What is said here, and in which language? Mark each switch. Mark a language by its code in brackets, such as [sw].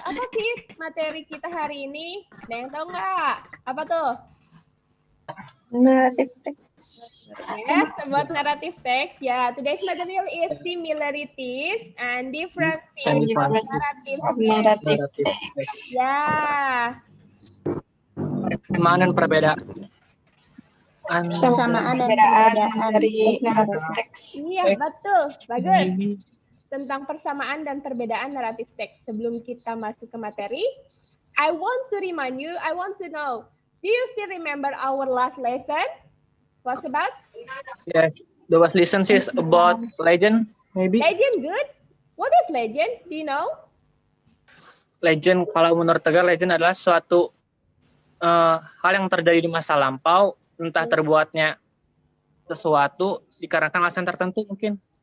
[id] Apa sih materi kita hari ini? Ada yang tahu nggak? Apa tuh? [en] Narrative text. Yes, about narrative text. Yeah, today's material is similarities and differences of narrative text. [id] Ya. Kesamaan dan perbedaan. Kesamaan dan perbedaan dari narrative text. Iya, betul. Bagus. tentang persamaan dan perbedaan naratif teks. Sebelum kita masuk ke materi, [en] I want to remind you, I want to know, do you still remember our last lesson? What's about? Yes, the last lesson is about legend, maybe. Legend, good. What is legend? Do you know? [id] Legend, kalau menurut Tegar, legend adalah suatu hal yang terjadi di masa lampau, entah terbuatnya sesuatu dikarenakan alasan tertentu mungkin.